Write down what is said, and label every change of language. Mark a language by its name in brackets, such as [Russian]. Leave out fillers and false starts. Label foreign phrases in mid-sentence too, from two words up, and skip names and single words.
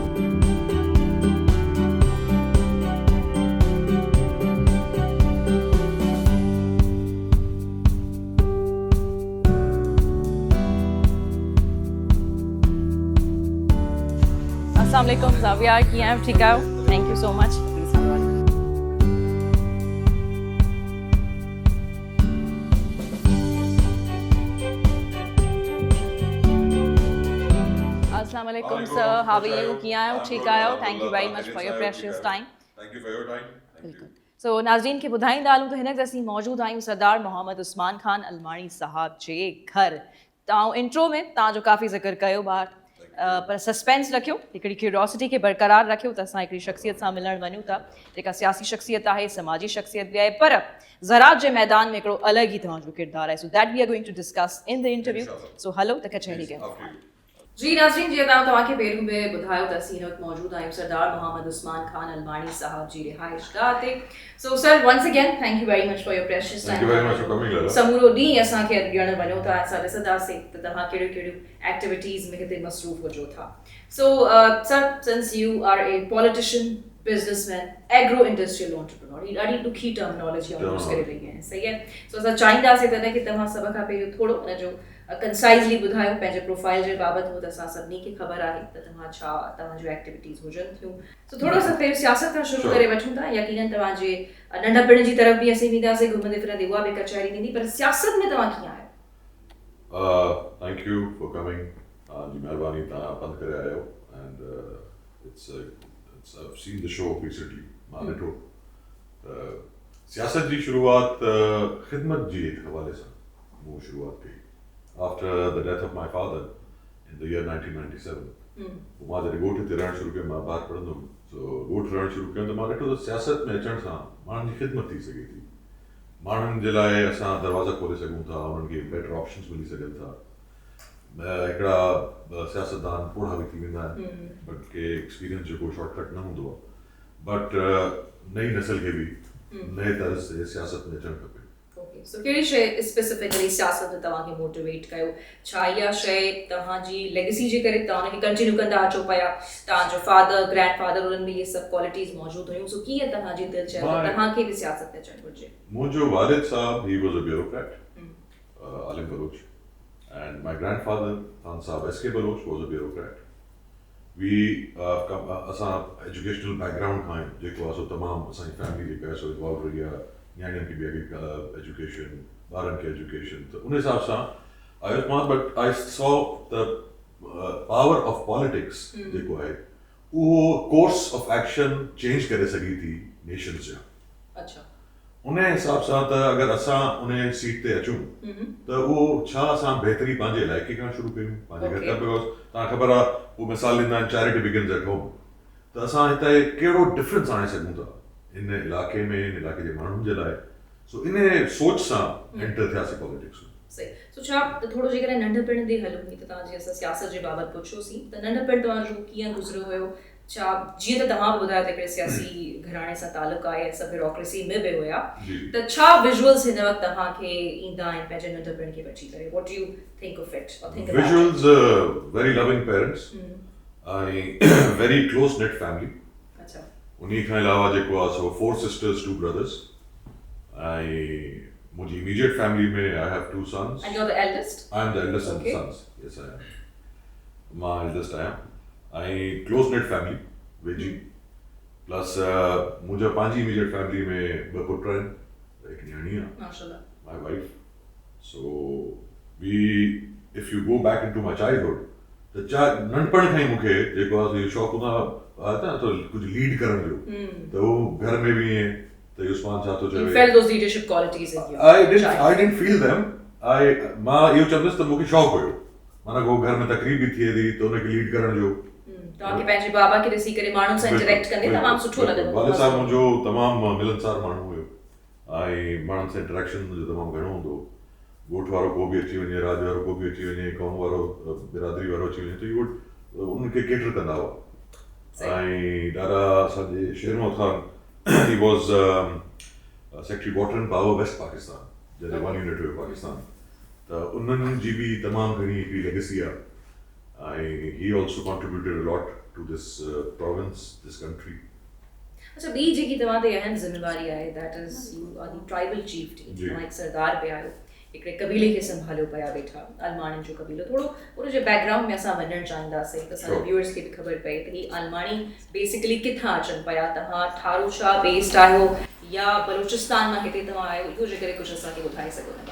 [Sindhi] अस्सलाम वालेकुम ज़ाविया, कीअं आहियो? ठीकु आहियो? [English] Thank you so much. [Arabic] السلام عليكم [English] सर, How are you? [Sindhi] कीअं आहियो? ठीकु आहियो? [English] Thank you very much for your precious time. Thank you for your time. [Sindhi] बिल्कुलु। सो नाज़रीन खे ॿुधाईंदा हलूं त हिन वक़्तु असीं मौजूदु आहियूं सरदार मोहम्मद उस्मान खान अलमाणी साहब जे घर। तव्हां इंट्रो में तव्हांजो काफ़ी ज़िक्र कयो ॿार, पर सस्पेंस रखियो, हिकिड़ी क्यूरियोसिटी खे बरक़रार रखियो त असां हिकिड़ी शख़्सियत सां मिलण वञूं था जेका सियासी शख़्सियत आहे, समाजी शख़्सियत बि आहे, पर ज़राअत जे मैदान में हिकिड़ो अलॻि ई तव्हांजो किरदारु आहे। [English] So that we are going to discuss in the interview. [Sindhi] सो हलो त कचहरी कयूं। जी नाज़रीन, जीअं तव्हांखे पहिरियों बि ॿुधायो त असीं हिन वक़्तु मौजूदु आहियूं सरदार मोहम्मद उस्मान खान अलमाणी साहब जी रिहाइशगाह ते। सो सर, [English] Once again thank you very much for your precious time. Thank you very much for coming. [Sindhi] समूरो ॾींहुं असांखे ॾियण वञो था, असां ॾिसंदासीं त तव्हां कहिड़ियूं कहिड़ियूं एक्टिविटीज़ में हिते मसरूफ़ हुजो था। [English] So sir, since you are a politician, businessman, agro industrial entrepreneur, [Sindhi] ही ॾाढी ॾुखी टर्मिनोलॉजी यूज़ करे रही आहे, सही आहे। सो असां चाहींदासीं तॾहिं कि तव्हां सभ खां पहिरियों थोरो हुन जो कंसाइज़ली ॿुधायो पंहिंजे प्रोफाइल जे बाबति। हो त असां सभिनी खे ख़बर आहे त तव्हां छा तव्हांजूं एक्टिविटीज़ हुजनि थियूं। सो थोरो सो पहिरियों सियासत खां शुरू करे वठूं था। यकीनन तव्हांजे नंढपण जी तरफ़ बि असीं वेंदासीं, घुमंदे फिरंदे उहा बि कचहरी थींदी, पर सियासत में तव्हां कीअं आहियो? [English] Thank you for coming. [Sindhi] जी महिरबानी, तव्हां पंध करे आया आहियो [English] and it's I've seen the show recently. [Sindhi] मां ॾिठो सियासत जी शुरूआत ख़िदमत जी हवाले सां मूं शुरूआत कई [English] after the death of my father in the year 1997. [Sindhi] मां जॾहिं ॻोठ ते रहणु शुरू कयो, मां ॿाहिरि पढ़ंदो हुउमि, सो ॻोठ रहणु शुरू कयो त मां ॾिठो त सियासत में अचण सां माण्हुनि जी ख़िदमत थी सघे थी। माण्हुनि जे लाइ असां दरवाज़ा खोले सघूं था, उन्हनि खे बेटर ऑप्शन्स मिली सघनि था। हिकिड़ा सियासतदान पूरा बि थी वेंदा आहिनि, बट के एक्सपीरियंस जेको शॉर्टकट न हूंदो आहे, बट नई नस्ल खे बि नए तर्ज़ ते सियासत में अचणु खपे। सो कहिड़ी शइ स्पेसिफिकली सियासत में तव्हांखे मोटिवेट कयो? छा इहा शइ तव्हांजी लेगेसी जे करे तव्हां हुनखे कंटिन्यू कंदा अचो पिया? तव्हांजो फादर, ग्रैंड फादर, उन्हनि में इहे सभु क्वालिटीज़ मौजूदु हुयूं। सो कीअं तव्हांजी दिलि चयो तव्हांखे बि सियासत में अचणु घुरिजे? मुंहिंजो वालिद साहब, [English] he was a bureaucrat, [Sindhi] आलिम बलोच, [English] and my grandfather [Sindhi] खान साहब एस के बलोच [English] was a bureaucrat. [Sindhi] असां एजुकेशनल बैकग्राउंड खां जेको आहे सो तमामु असांजी फैमिली जेका आहे सो इन्वॉल्व रही आहे, न्याणियुनि खे बि अॻे एजुकेशन, ॿारनि खे एजुकेशन, त उन हिसाब सां आयुसि मां। [English] But I saw the power of politics [Sindhi] जेको आहे उहो [English] course of action change [Sindhi] करे सघी थी नेशन्स जा। अच्छा, उन हिसाब सां त अगरि असां उन सीट ते अचूं त उहो छा असां बहितरी पंहिंजे इलाइक़े खां शुरू कयूं, पंहिंजे घर खां। बिकॉज तव्हां ख़बर आहे, उहो मिसाल ॾींदा आहिनि [English] charity begins at home, [Sindhi] त असां हिते कहिड़ो डिफरेंस आणे सघूं था इन इलाइक़े में, इन इलाइक़े जे माण्हुनि जे लाइ। सो इन सोच सां एंटर थियासीं पॉलिटिक्स में। सही। सो छा थोरो जेकर नंढपण ते हलूं त तव्हां जीअं असां सियासत जे बाबति पुछियोसीं त नंढपण तव्हांजो कीअं गुज़रियो हुयो छा जीअं त तव्हां ॿुधायो त हिकिड़े सियासी घराणे सां तालुक़ु आहे ऐं सभु ब्यूरोक्रेसी में बि हुया त छा विजुअल्स हिन वक़्तु तव्हांखे ईंदा आहिनि पंहिंजे नंढपण खे बची करे [English] what do you think of it or think about Visuals very loving parents and very close-knit family [Sindhi] अच्छा उन्हीं खां अलावा जेको आहे सो [English] 4 sisters 2 brothers [Sindhi] ऐं मुंहिंजी [English] immediate family [Sindhi] में [English] I have 2 sons and you're the eldest I am the eldest of the Okay. sons yes I am [Sindhi] मां eldest आहियां ऐं [English] close-knit family [Sindhi] वेझी प्लस मुंहिंजा पंहिंजी [English] immediate family [Sindhi] में 2 पुट आहिनि हिकु न्याणी आहे माशाल्लाह [English] my wife. So if you go back into my childhood, [Sindhi] त नंढपण खां ई मूंखे जेको आहे शौक़ु हूंदा आहे न त कुझु लीड करण जो त उहो घर में बि ईअं त उस्मान छा थो [English] you [Sindhi] चवे [English] felt those leadership qualities in you I didn't feel them [Sindhi] मां इहो चवंदुसि त मूंखे शौक़ु हुयो माना को घर में तकरीब बि थिए थी त हुनखे लीड करण जो तव्हांखे पंहिंजे बाबा खे ॾिसी करे माण्हुनि सां इंटरेक्ट कंदे तमामु सुठो लॻंदो वालिद साहिबु मुंहिंजो तमामु मिलनसार माण्हू हुयो ऐं माण्हुनि सां इंटरेक्शन मुंहिंजो तमामु घणो हूंदो ॻोठ वारो को बि अची वञे राज वारो को बि अची वञे क़ौम वारो बिरादरी वारो अची वञे त इहो उनखे केटर कंदा हुआ ऐं ॾाढा असांजे शेर मोहम्मद ख़ान [English] he was Secretary Water and Power West Pakistan [Sindhi] जॾहिं [English] One Unit [Sindhi] हुयो पाकिस्तान त उन्हनि जी बि तमामु घणी हिकिड़ी लेगेसी आहे ऐं [English] he also contributed a lot to this province, this country. [Sindhi] अच्छा ॿी जेकी तव्हां ते अहम ज़िम्मेवारी आहे [English] that is you are the tribal chief [Sindhi] तव्हां हिकु सरदार पिया आहियो हिकिड़े कबीले खे संभालियो पिया वेठा अलमाणियुनि जो कबीलो थोरो उन जे बैकग्राउंड में असां वञणु चाहींदासीं त असांजे व्यूअर्स खे बि ख़बर पए त ही अलमाणी बेसिकली किथां अचनि पिया तव्हां ठारो शाह बेस्ड आहियो या बलूचिस्तान मां हिते तव्हां आहियो इहो जे करे कुझु असांखे ॿुधाए सघो था